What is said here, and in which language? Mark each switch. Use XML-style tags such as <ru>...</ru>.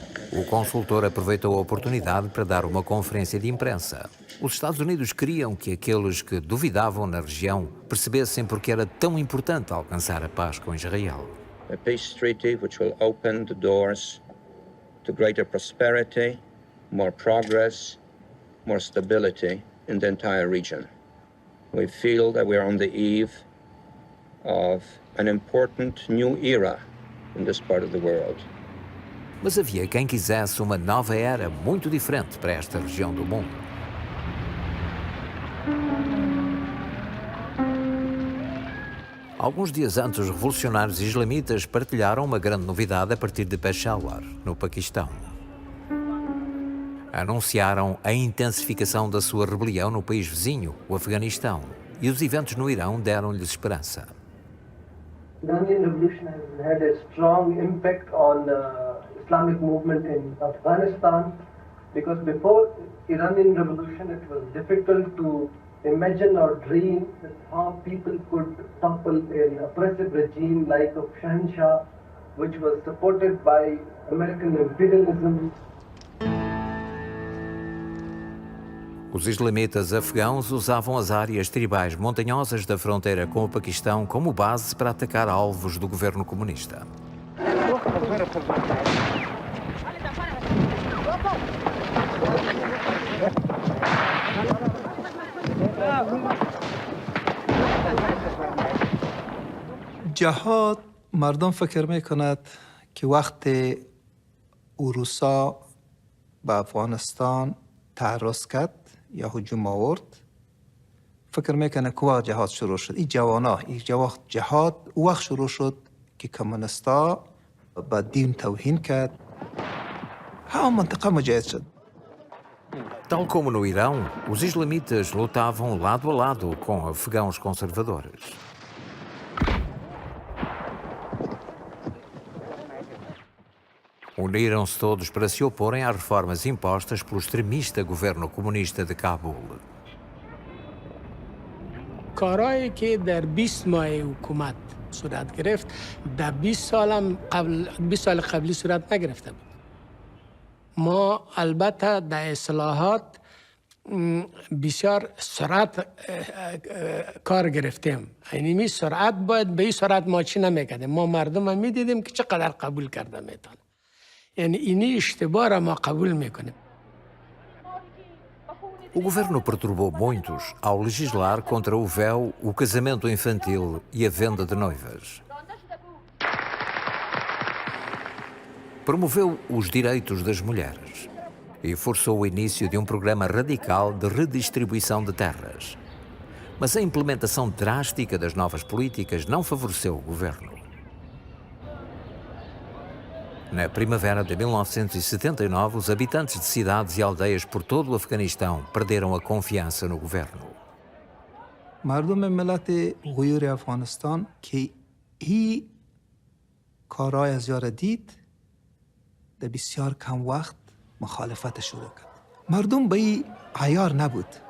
<pt>O consultor aproveitou a oportunidade para dar uma conferência de imprensa. Os Estados Unidos queriam que aqueles que duvidavam na região percebessem porque era tão importante alcançar a paz com Israel.</pt> <en>A peace treaty which will open the doors to greater prosperity, more progress, more stability in the entire region. We feel that we are on the eve of an important new era in this part of the world.</en> <pt>Mas havia quem quisesse uma nova era muito diferente para esta região do mundo. Alguns dias antes, os revolucionários islamitas partilharam uma grande novidade a partir de Peshawar, no Paquistão. Anunciaram a intensificação da sua rebelião no país vizinho, o Afeganistão, e os eventos no Irão deram-lhes esperança.</pt> <en>The Iranian Revolution has had a strong impact on the Islamic movement in Afghanistan because before Iranian Revolution it was difficult to imagine or dream that how people could topple an oppressive regime like of Shahanshah, which was supported by American imperialism.</en> <pt>Os islamitas afegãos usavam as áreas tribais montanhosas da fronteira com o Paquistão como base para atacar alvos do governo comunista.</pt> <fa>جهاد مردم فکر میکند که وقت روسا به افغانستان تعرض کرد یا هجوم آورد فکر میکنه که وقت جهاد شروع شد. این جوانا جهاد وقت شروع شد که کمونستا به دین توهین کرد. ها منطقه مجاهد شد.</fa> <pt>Tal como no Irão, os islamitas lutavam lado a lado com afegãos conservadores. Uniram-se todos para se oporem às reformas impostas pelo extremista governo comunista de Cabul.</pt> <fa>کارهایی که در 20 ماه حکومت صورت گرفت در 20 سال قبلی صورت نگرفته بود. ما البته در اصلاحات بسیار سرعت کار گرفتیم. یعنی سرعت باید به این سرعت ما چی نمیکردیم. ما مردم هم میدیدیم که چقدر قبول کرده میتونه. Yani, ini اشتباه را ما قبول میکنیم.</fa> <pt>O governo perturbou muitos ao legislar contra o véu, o casamento infantil e a venda de noivas. Promoveu os direitos das mulheres e forçou o início de um programa radical de redistribuição de terras. Mas a implementação drástica das novas políticas não favoreceu o governo. Na primavera de 1979, os habitantes de cidades e aldeias por todo o Afeganistão perderam a confiança no governo.</pt> <fa>مردم ملت غیور افغانستان که این کارهای از یار دید در بسیار کم وقت مخالفت شروع کرد. مردم به این عیار نبود.</fa>